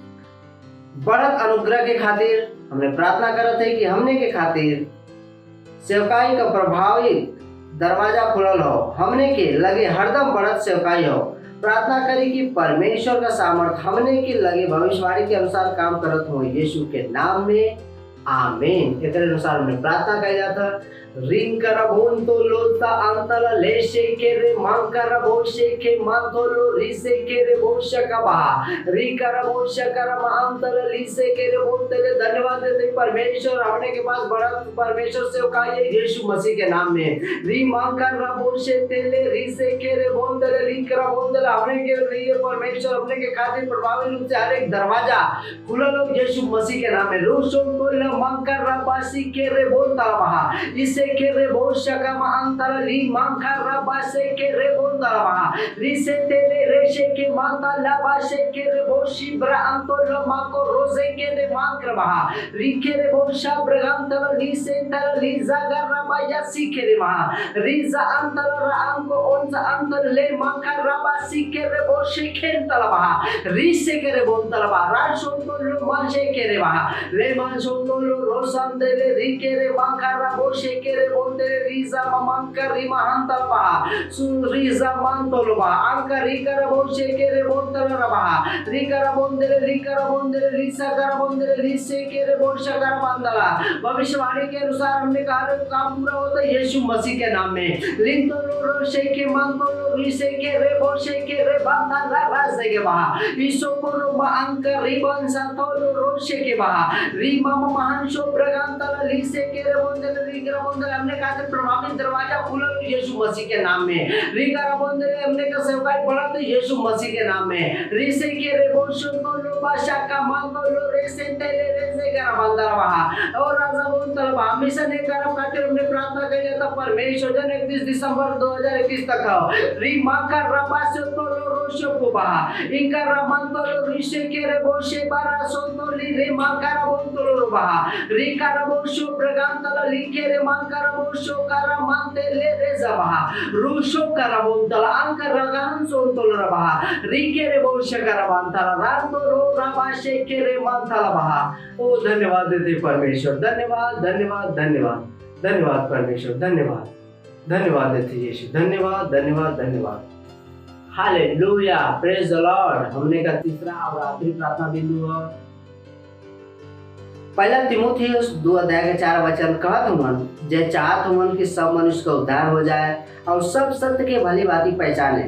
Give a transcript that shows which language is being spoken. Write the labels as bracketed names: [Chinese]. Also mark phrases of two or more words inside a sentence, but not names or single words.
[Chhattisgarhi] बढ़त अनुग्रह के खातिर हमने प्रार्थना करत है कि हमने के खातिर सेवकाई का प्रभावी दरवाजा खुलल हो, हमने के लगे हरदम बढ़त सेवकाई हो। प्रार्थना करी कि परमेश्वर का सामर्थ हमने के लगे भविष्यवाणी के अनुसार काम करत हो, यीशु के नाम में आमीन। एक अनुसार हमने प्रार्थना किया जाता रिंग करबोन तो लोता अंतल लेशे के रे मांग करबोशे के मांतोलो रिसे के रे बोशा का बहा री करबोशा करम अंतल लिसे के रे बोलते रे। धन्यवाद देते परमेश्वर। हमने के पास बड़ा परमेश्वर से का ये यीशु मसीह के नाम में री मांग करबोशे तेले रिसे के रे बोलते रे री करबोन दे हमने के लिए परमेश्वर हमने के खातिर प्रभावी रूप से हर एक दरवाजा खुला लो यीशु मसीह के नाम में। रोशो तो मांग करबासी के रे बोलता बहा इसे के रे बोशा का अंतर ली मांखा रबासे के रे बोलता बहा रिसे तेले रेशे के मांता लाबासे के रे बोशी ब्रा अंतोलो माको रोजे के रे मांकर बहा री के रे बोशा ब्रगांतल लीसे तल लीजा गरबाया सी के रे महा रीजा अंतल रांको ओंसा अंतल ले मांखा रबासी के रे बोशी खेंतल बहा रिसे के रे बोलता बहा राशोंतोलो मांशे के रे बहा ले मांशोंतोलो रोशन तेले री के रे मांखा रबोशे के रे बोलते रीजा मांकर री महांतल बहा सुन रीजा मांतोलो बहा अंका री कर बोशे के रे बोलतल बहा री कर बोंदे रीसा कर बोंदे रीसे के रे बोशा कर मांदला। भविष्यवाणी के अनुसार हमने कहा काम पूरा होता है यीशु मसीह के नाम में। लिंतोलो रोशे के मांतोलो रीसे के रे बोशे के रे बांधा रासे के बहा ईसो को मा अंका री बंसा तोलो रोशे के बहा री मामा महानशो प्रगांतल लीसे के रे बोंदे री कर बोंदे हमने कहा प्रभावी दरवाजा खुला यीशु मसीह के नाम में। री कर बोंदे हमने का सेवकाई बढ़ा तो यीशु मसीह के नाम में। रीसे के रे बोशो को लो बाशा का मांगो लो रेसे तेले रेसे कर बंदर बहा और राजा बोलता बहा मिशन एक करम खातिर हमने प्रार्थना की था परमेश्वर जन 31 दिसंबर 2021 तक हो री मां का रबासे तो लो बोशो कुबा इंकारा मंतलो रिशे केरे बोशे बारा सोतोली रे माकारा बोतलो बहा रिकारा बोशो प्रगांतला लिकेरे माकारा बोशो कारा मांते ले रे जबहा रुशो कारा बोतला अंकारा गान सोतलो बहा रिकेरे बोशे कारा मांतला रातो रो राबाशे केरे मांतला बहा। ओ धन्यवाद देते परमेश्वर, धन्यवाद धन्यवाद धन्यवाद धन्यवाद परमेश्वर, धन्यवाद धन्यवाद देते यीशु, धन्यवाद धन्यवाद धन्यवाद। [English] Hallelujah, praise the Lord. [Chhattisgarhi] हमने का तीसरा और आखिरी प्रार्थना बिंदु है पहला तीमुथियुस 2:4 कहत हुन जे चाहत हुन कि सब मनुष्य का उद्धार हो जाए और सब सत्य के भली भांति पहचाने।